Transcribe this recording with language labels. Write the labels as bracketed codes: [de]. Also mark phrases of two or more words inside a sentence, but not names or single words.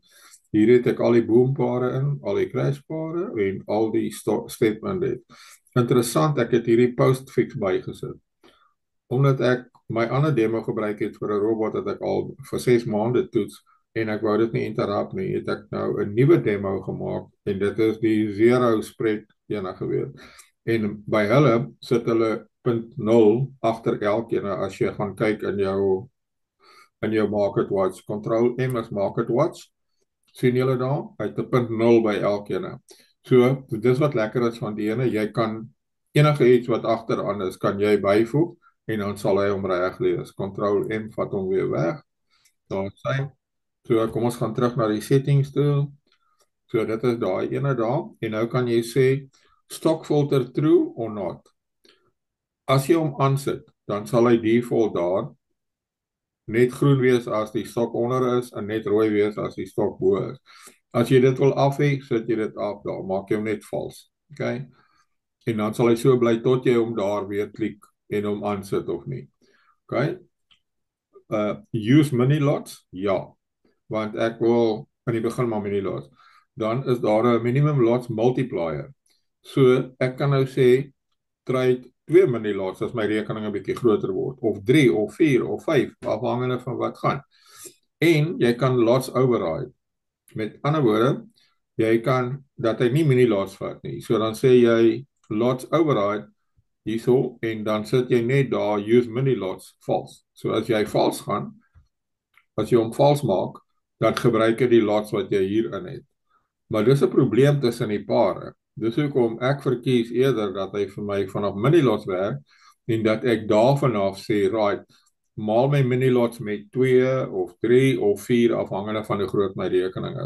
[af] Hier het ek al die boompare in, al die crashpare en al die statement het. Interessant, ek het hierdie postfix bygesit. Omdat ek my ander demo gebruik het vir 'n robot wat ek al vir 6 maande toets en ek wou dit nie interrupt nie, het ek nou 'n nuwe demo gemaak en dit is die [en] zero spread [af] ene gewees. En by hulle sit hulle 0.0 agter elkeen as jy gaan kyk in jou [en] market watch. Control M is market watch. [af] Sien julle daar? Hy het 'n 0.0 by elkeen. So, dis wat lekker is van die ene, jy kan enige iets wat agteraan is, kan jy byvoeg en dan sal hy hom reg lees. Control M vat hom weer weg. Daar sien. So kom ons gaan terug na die settings toe. So dit is daai ene daar en nou kan jy sê [en] stock filter true or not. [af] As jy hom aansit, dan sal hy default daar net groen wees as die stok onder is en net rooi wees as die stok bo is. As jy dit wil af hê, sit jy dit af daar, maak jy hom net vals. Okay? En dan sal hy so bly tot jy hom daar weer klik en hom aansit of nie. [en] Okay? Use mini lots? [af] Ja. Want ek wil in die begin maar [en] mini lots. [af] Dan is daar 'n minimum lots multiplier. So ek kan nou sê [en] trade 2 mini lots [af] as my rekening 'n bietjie groter word, of 3 of 4 of 5, afhangende van wat gaan. En jy kan [en] lots override. [af] Met ander woorde, jy kan dat hy nie [en] mini lots [af] vat nie. So dan sê jy [en] lots override, [af] hierso, en dan sit jy net daar, [en] use mini lots, [af] vals. So as jy vals gaan, as jy hom vals maak, dan gebruik jy die lots wat jy hierin het. Maar dis 'n probleem tussen die pare. Dis hoekom ek verkies eerder dat hy vir my vanaf [en] mini lots [af] werk, en dat ek daarvan af sê, right, maal my [en] mini lots [af] met 2 of 3 of 4 afhangende van hoe groot my rekening is.